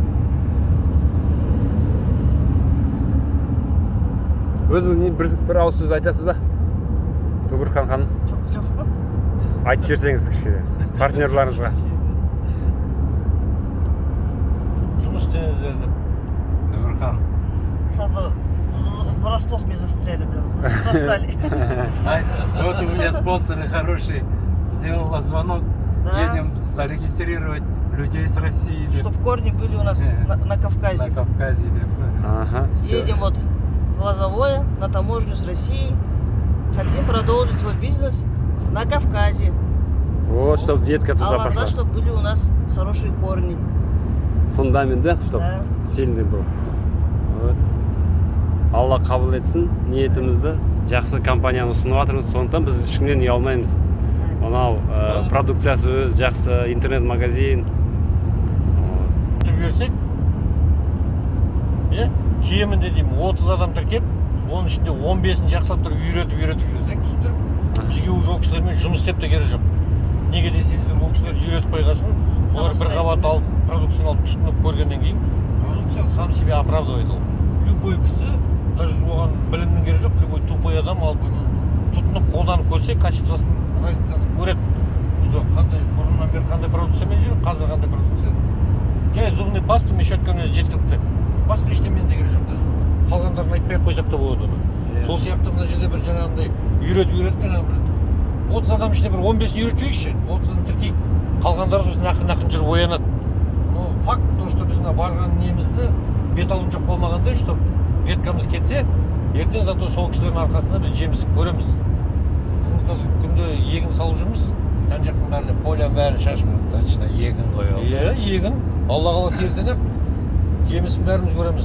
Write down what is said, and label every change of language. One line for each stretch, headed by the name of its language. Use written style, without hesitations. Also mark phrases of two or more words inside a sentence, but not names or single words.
Kazakh: Өзіңіз бір ауыз сөз айтасыз ба? Дугурхан ханым? Жоқ. Айтып берсеңіз кішкене партнерларыңызға. Жұмыс істеңіздер деп. Дугурхан.
Russian: Что-то врасплох меня застряли, прям застали. Вот у меня спонсоры хорошие. Сделала звонок. Да. Едем зарегистрировать людей с России. Чтоб корни были у нас на Кавказе. На Кавказе. Ага, все. Едем вот в Лозовое, на таможню с Россией. Хотим продолжить свой бизнес на Кавказе. Вот, чтобы ветка туда А пошла. чтобы были у нас хорошие корни. Фундамент, да? Чтобы Да. сильный был. Вот.
Kazakh: Алла қабыл етсін ниетімізді. Жақсы компанияны ұсынып жатырмыз. Сондықтан біз ешкімнен ұялмаймыз. Мынау продукциясы өз жақсы интернет-магазин. Тіркелсек, кемінде деймін 30 адам тіркеп, оның ішінде 15-ін жақсылап тұрып үйретіп жүрсек, түсіндіріп, бізге уже ол кісілермен жұмыс істеп те керек жоқ. Неге десеңіздер, ол кісілер үйретіп қойғасын, олар бір қабат алып, продукцияны алып тұтынып көргеннен кейін, продукция
Russian: сам себе оправдывает
Kazakh: ол. Любой кісі, даже оған білімнің керек жоқ,
Russian: любой тупой
Kazakh: адам алып, тұтынып қолданып көрсе, качествосын, разницасын көреді. Что қандай бұрыннан бері қандай продукциямен жүр, қазір қандай продукция. Жай
Russian: зубный пастамен
Kazakh: щеткамен өзі жеткілікті. Басқа ештеңемен де керек жоқ даже. Қалғандарын айтпай-ақ қойсақ та болады оны. Сол сияқты мына жерде бір жаңағындай үйретіп жаңағы бір 30 адам ішінде бір 15-ін үйретіп жіберейікші, 30-ын тіркейік. Қалғандары сосын ақын жүріп оянады.
Russian: Но факт то, что
Kazakh: біз мына барған немізді бет алым жоқ болмағандай, что веткамыз кетсе, ертең зато сол кісілердің арқасында біз жемісін көреміз. Бүгін қазір күнде егін салып жүрміз. Жан-жақтың бәріне поляның бәрін шашып. Точно, егін қойып. Иә, егін. Алла қаласа ертең жемісін бәріміз көреміз.